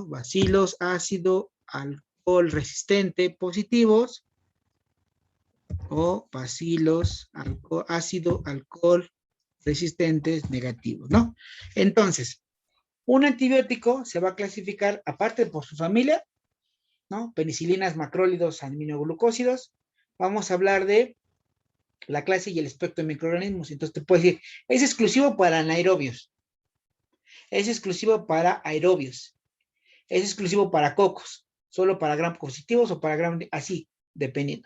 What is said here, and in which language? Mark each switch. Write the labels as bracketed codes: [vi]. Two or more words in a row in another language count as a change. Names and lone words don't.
[es] Bacilos ácido alcohol resistente positivos o bacilos ácido alcohol resistentes negativos, ¿no? Entonces, un antibiótico se va a clasificar, aparte por su familia, ¿no? Penicilinas, macrólidos, aminoglucósidos. Vamos a hablar de la clase y el espectro de microorganismos. Entonces te puedo decir, es exclusivo para anaerobios, es exclusivo para aerobios, es exclusivo para cocos, solo para gram positivos o para gram, así, dependiendo.